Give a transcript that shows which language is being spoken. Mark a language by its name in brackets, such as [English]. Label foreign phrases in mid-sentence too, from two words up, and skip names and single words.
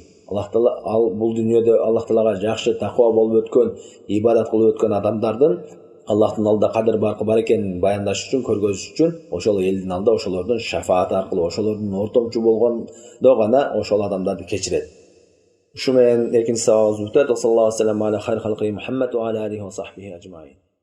[Kyrgyz] Аллах Таала ал бул дүйнөдө Аллах Таалага жакшы, таква болуп өткөн, ибадат кылып өткөн адамдардын Аллахтын алдында кадыр баркы бар экенин баяндаш үчүн, көргөзүш үчүн ошол элдин алдында ошолордун шафааты аркылуу, ошолордун ортомчу болгондо гана ошол адамдарды кечирет. Ушу менен экинчи сабагыбыз бүтөт. [Arabic] صلى الله عليه وسلم على خير خلقه محمد وعلى آله وصحبه أجمعين.